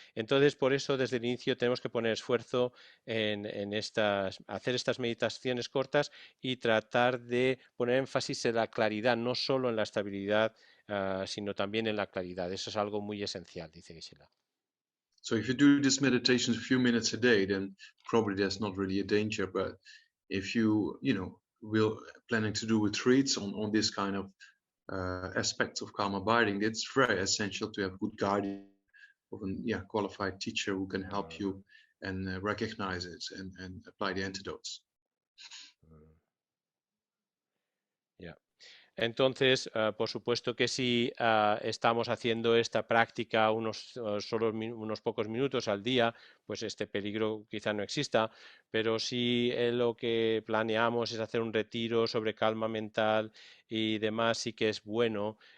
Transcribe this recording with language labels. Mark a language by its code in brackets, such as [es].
[es] Entonces, por eso desde el inicio tenemos que poner esfuerzo en hacer estas meditaciones cortas y tratar de poner énfasis en la claridad, no solo en la estabilidad, sino también en la claridad. Eso es algo muy esencial, dice Gisela. [en] So if you do this meditation a few minutes a day, then probably there's not really a danger. But if you planning to do retreats on this kind of aspects of calm abiding, it's very essential to have good guidance of a qualified teacher who can help you and recognize it and apply the antidotes. [es] Entonces, por supuesto que si estamos haciendo esta práctica solo unos pocos minutos al día, pues este peligro quizá no exista, pero si lo que planeamos es hacer un retiro sobre calma mental y demás, sí que es bueno